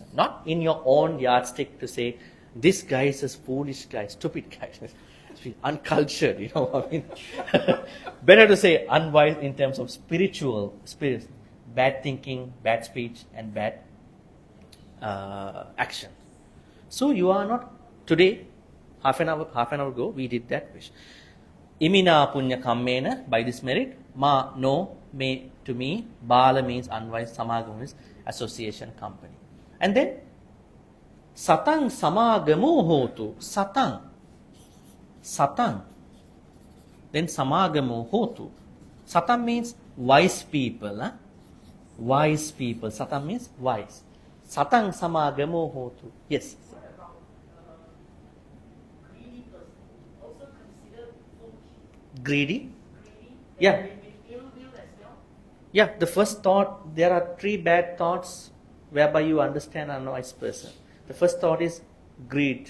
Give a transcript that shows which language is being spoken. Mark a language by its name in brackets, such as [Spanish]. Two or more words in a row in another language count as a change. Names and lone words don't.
[English] Not in your own yardstick to say, this guy is a foolish guy, stupid guy, uncultured, I mean. Better to say unwise in terms of spiritual, bad thinking, bad speech, and bad action. So you are not, today, half an hour ago, we did that wish. [Pali] Imina punya kammena, [English] by this merit, [Pali] ma no, me to me, [English] bala means unwise, samagam means association, company. And then, [Pali] satang samagamo hotu, satang. [English] Then [Pali] samagamo hotu. [English] Satam means wise people. Wise people. Satam means wise. [Pali] Satang samagamo hotu. [English] Yes. What about greedy person? Also considered foolish. Greedy? Greedy? Yeah. With ill will as well. Yeah, the first thought, there are 3 bad thoughts whereby you understand an unwise person. The first thought is greed.